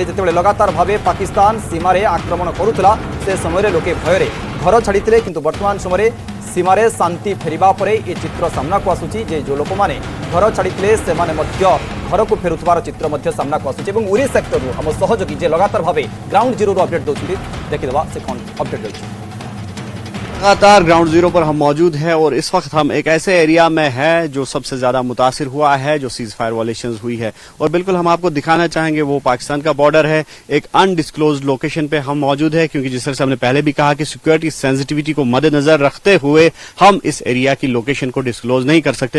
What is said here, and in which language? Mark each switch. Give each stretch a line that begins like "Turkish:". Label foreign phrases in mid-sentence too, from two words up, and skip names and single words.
Odia: ଯେତେବେଳେ ଲଗାତାର ଭାବେ ପାକିସ୍ତାନ ସୀମାରେ ଆକ୍ରମଣ କରୁଥିଲା, ସେ ସମୟରେ ଲୋକେ ଭୟରେ ଘର ଛାଡ଼ିଥିଲେ, କିନ୍ତୁ ବର୍ତ୍ତମାନ ସମୟରେ ସୀମାରେ ଶାନ୍ତି ଫେରିବା ପରେ ଏ ଚିତ୍ର ସାମ୍ନାକୁ ଆସୁଛି ଯେ ଯେଉଁ ଲୋକମାନେ ଘର ଛାଡ଼ିଥିଲେ ସେମାନେ ମଧ୍ୟ ଘରକୁ ଫେରୁଥିବାର ଚିତ୍ର ମଧ୍ୟ ସାମ୍ନାକୁ ଆସୁଛି। ଏବଂ ଉରି ସେକ୍ଟରରୁ ଆମ ସହଯୋଗୀ ଯେ ଲଗାତାର ଭାବେ
English: ground zero
Odia: ଅପଡେଟ୍ ଦେଉଛନ୍ତି, ଦେଖିଦେବା ସେ କ'ଣ ଅପଡେଟ୍ ରହିଛି।
Hindi: लगातार
English: ground zero
Hindi: पर हम मौजूद हैं और इस वक्त हम एक ऐसे एरिया में हैं जो सबसे ज्यादा मुतासिर हुआ है, जो
English: ceasefire violations
Hindi: हुई है। और बिल्कुल हम आपको दिखाना चाहेंगे वो पाकिस्तान का बॉर्डर है। एक
English: undisclosed location
Hindi: पे हम मौजूद है, क्योंकि जिस तरह से हमने पहले भी कहा कि
English: security sensitivity
Hindi: को मद्देनजर रखते हुए हम इस एरिया की लोकेशन को डिस्क्लोज नहीं कर सकते।